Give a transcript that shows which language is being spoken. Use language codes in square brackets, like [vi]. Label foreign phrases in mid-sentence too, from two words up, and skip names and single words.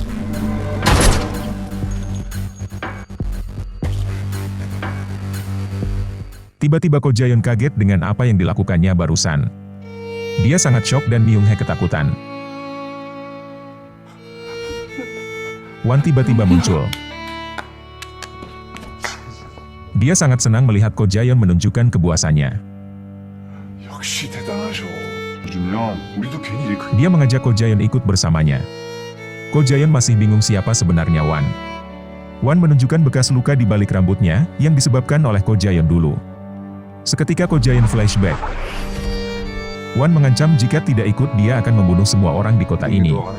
[id] Tiba-tiba Ko Jayon kaget dengan apa yang dilakukannya barusan. Dia sangat syok dan Myung Hee ketakutan. Wan tiba-tiba muncul. Dia sangat senang melihat Ko Jayon menunjukkan kepuasannya. [ko] 역시 대단하셔. 주면 우리도 괜히 일 큰. [id] Dia mengajak Ko Jayon ikut bersamanya. Ko Jayon masih bingung siapa sebenarnya Wan. Wan menunjukkan bekas luka di balik rambutnya, yang disebabkan oleh Ko Jayon dulu. Seketika Ko Jayon flashback. Wan mengancam jika tidak ikut dia akan membunuh semua orang di kota ini.